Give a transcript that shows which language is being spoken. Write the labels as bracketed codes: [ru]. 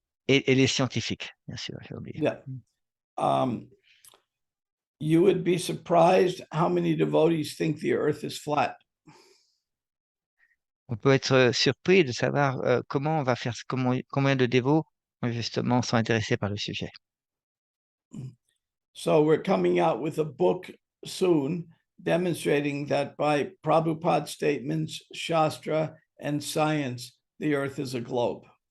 [fr] Et les scientifiques, bien sûr, j'ai oublié. [en] Yeah. You would be surprised how many devotees think the earth is flat. [fr] On peut être surpris de savoir comment on va faire, combien de dévots justement sont intéressés par le sujet. [en] So we're coming out with a book soon demonstrating that by Prabhupada's statements, Shastra, and science, the earth is a globe.